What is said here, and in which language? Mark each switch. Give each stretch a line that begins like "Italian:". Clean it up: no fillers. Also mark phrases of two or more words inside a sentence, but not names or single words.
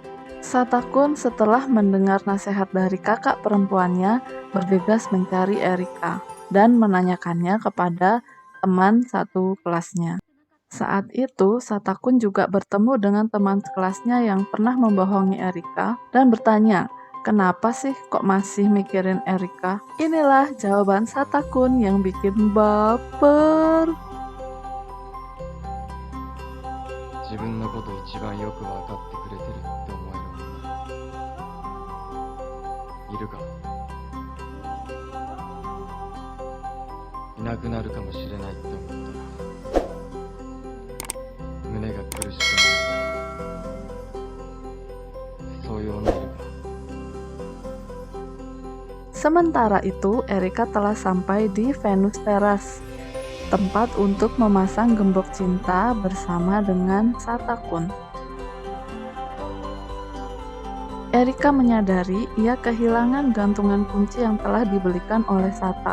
Indonesian: Satakun setelah mendengar nasihat dari kakak perempuannya bergegas mencari Erika dan menanyakannya kepada teman satu kelasnya. Saat itu, Satakun juga bertemu dengan teman kelasnya yang pernah membohongi Erika dan bertanya, kenapa sih kok masih mikirin Erika? Inilah jawaban Satakun yang bikin baper.
Japanese: 自分のこと一番よく分かってくれてるって思える女いるかいなくなるかもしれないって思ったら胸が苦しくなるそういう女いるか
Indonesian: Sementara itu, Erika telah sampai di Venus Terrace, tempat untuk memasang gembok cinta bersama dengan Satakun. Erika menyadari ia kehilangan gantungan kunci yang telah dibelikan oleh Sata.